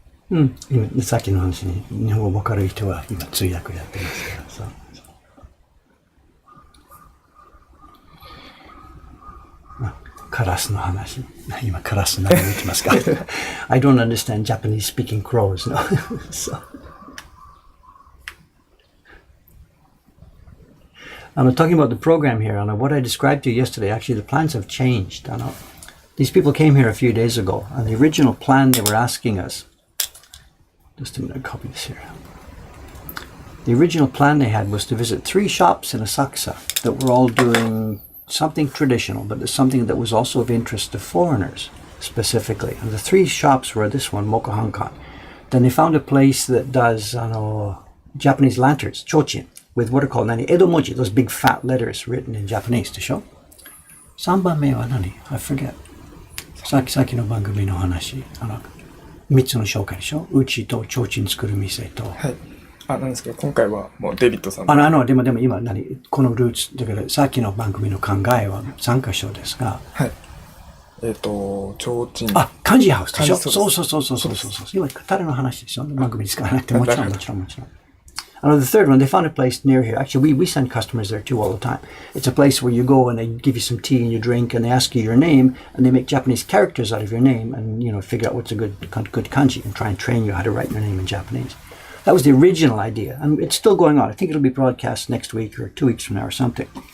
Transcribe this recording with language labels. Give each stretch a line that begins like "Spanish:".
Japanese: うん。今、さっきの話に、日本語わかる人は今通訳やってますからさ。カラスの話。今、カラス何言ってますか？
English: I don't understand Japanese speaking crows, no. So. Talking about the program here, what I described to you yesterday, actually the plans have changed. These people came here a few days ago, and the original plan they were asking us, just a minute, I'll copy this here. The original plan they had was to visit 3 shops in Asakusa that were all doing something traditional, but something that was also of interest to foreigners specifically. And the 3 shops were this one, Mokohankan. Then they found a place that does Japanese lanterns, chochin, with what are called edomoji, those big fat letters written in Japanese to show.
Japanese: 3番目は何?
English: I forget.
Japanese: さっきの番組の話、3つの紹介でしょ。うちと提灯作る店と。はい。なんですけど、今回はもうデビッドさんでも今このルーツ、だからさっきの番組の考えは3箇所ですが。はい。提灯。漢字ハウスでしょ。そう。今、彼の話でしょ。番組に使わなくてもちろん。
English: The third one, they found a place near here. Actually, we send customers there too all the time. It's a place where you go and they give you some tea and you drink and they ask you your name and they make Japanese characters out of your name and, figure out what's a good kanji and try and train you how to write your name in Japanese. That was the original idea, and it's still going on. I think it'll be broadcast next week or 2 weeks from now or something.